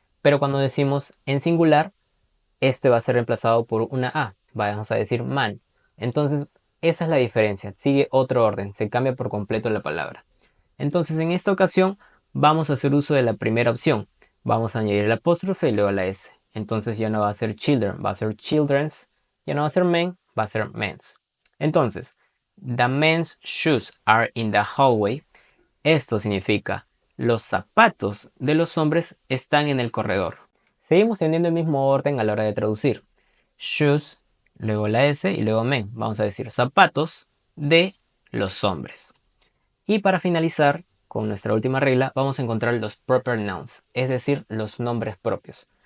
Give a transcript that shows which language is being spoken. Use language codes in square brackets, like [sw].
[es] Pero cuando decimos en singular, este va a ser reemplazado por una A. Vamos a decir man. Entonces, esa es la diferencia. Sigue otro orden. Se cambia por completo la palabra. Entonces, en esta ocasión, vamos a hacer uso de la primera opción. Vamos a añadir el apóstrofe y luego la S. Entonces ya no va a ser children, va a ser children's. Ya no va a ser men, va a ser men's. Entonces, [en] the men's shoes are in the hallway. [es] Esto significa los zapatos de los hombres están en el corredor. Seguimos teniendo el mismo orden a la hora de traducir. Shoes, luego la S y luego men. Vamos a decir zapatos de los hombres. Y para finalizar con nuestra última regla, vamos a encontrar los proper nouns, es decir, los nombres propios.